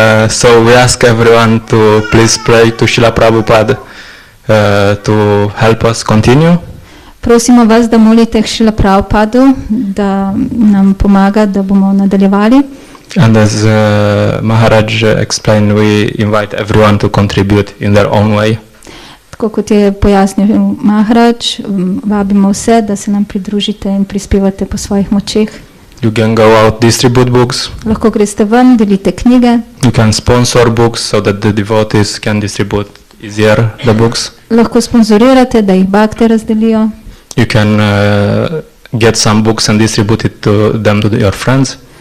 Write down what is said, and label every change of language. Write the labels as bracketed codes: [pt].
[en] So we ask everyone to please pray to Srila Prabhupada to help us continue. [sl] Prosimo vas, da molite k Srila Prabhupadu, da nam pomaga, da bomo nadaljevali. [en] And as Maharaj explained, we invite everyone to contribute in their own way. [sl] Tako kot je pojasnil Maharaj, vabimo vse, da se nam pridružite in prispevate po svojih močeh. [en] You can go out, distribute books. [sl] Lahko greste ven, delite knjige. [en] You can sponsor books so that the devotees can distribute easier the books. [sl] Lahko sponzorirate, da jih bhakte razdelijo. [en] You can get some books and distribute them to your friends.